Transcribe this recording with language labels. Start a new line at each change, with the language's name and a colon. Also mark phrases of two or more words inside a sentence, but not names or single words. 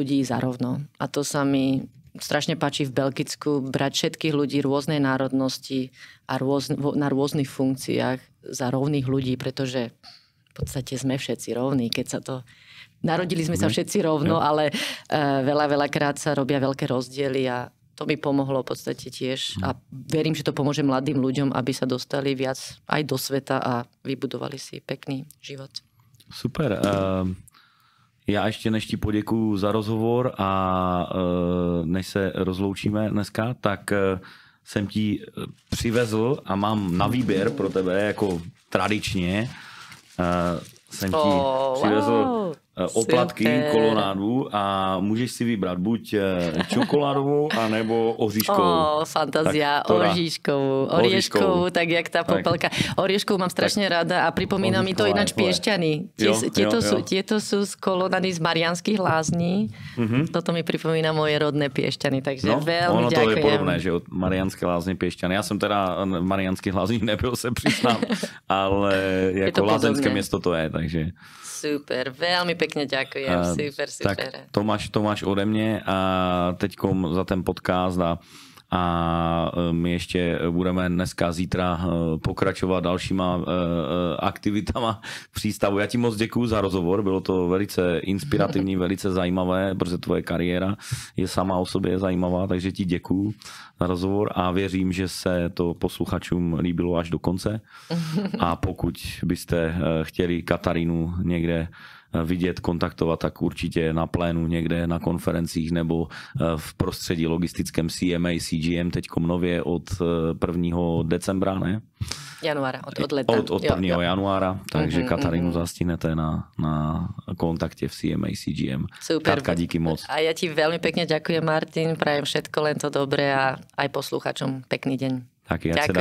Slovak: A to sa mi strašne páči v Belgicku brať všetkých ľudí rôznej národnosti a na rôznych funkciách za rovných ľudí, pretože v podstate sme všetci rovní, keď sa to... Narodili sme sa všetci rovno, ale veľakrát sa robia veľké rozdiely a to mi pomohlo v podstate tiež. A verím, že to pomôže mladým ľuďom, aby sa dostali viac aj do sveta a vybudovali si pekný život. Super.
Czech: Já ještě než ti poděkuju za rozhovor a než se rozloučíme dneska, tak jsem ti přivezl a mám na výběr pro tebe jako tradičně jsem ti přivezl oplatky, kolonádu a můžeš si vybrat buď čokoládovou, anebo oříškovou.
Slovak: Fantázia, orieškovú, tak jak tá popelka. Orieškovú mám strašne rada a pripomína mi to ináč Piešťany. Tieto sú z kolonády z Mariánskych Lázní. Toto mi pripomína moje rodné Piešťany, takže veľmi ďakujem. Ono to je podobné, že od Mariánske Lázně Piešťany.
Czech: Já jsem teda v Mariánských Lázních nebyl, se přiznám, ale jako lázeňské město to je, takže... Super,
Slovak: veľmi pekne ďakujem, super.
Czech: Tak Tomáš ode mě a teďkom za ten podcast a my ještě budeme dneska, zítra pokračovat dalšíma aktivitama v přístavu. Já ti moc děkuju za rozhovor, bylo to velice inspirativní, velice zajímavé, protože tvoje kariéra je sama o sobě zajímavá, takže ti děkuju za rozhovor a věřím, že se to posluchačům líbilo až do konce. A pokud byste chtěli Katarínu někde vidět, kontaktovat, tak určitě na plénu někde na konferencích nebo v prostředí logistickém CMA, CGM, teďkom nově od 1.
Slovak: decembra, ne? Januára, od leta. Od 1. januára, takže Katarínu zastihnete na kontakte v CMA, CGM. Super.
Czech: Katka, díky moc.
Slovak: A ja ti veľmi pekne ďakujem, Martin, prajem všetko len to dobré a aj posluchačom pekný deň. Tak,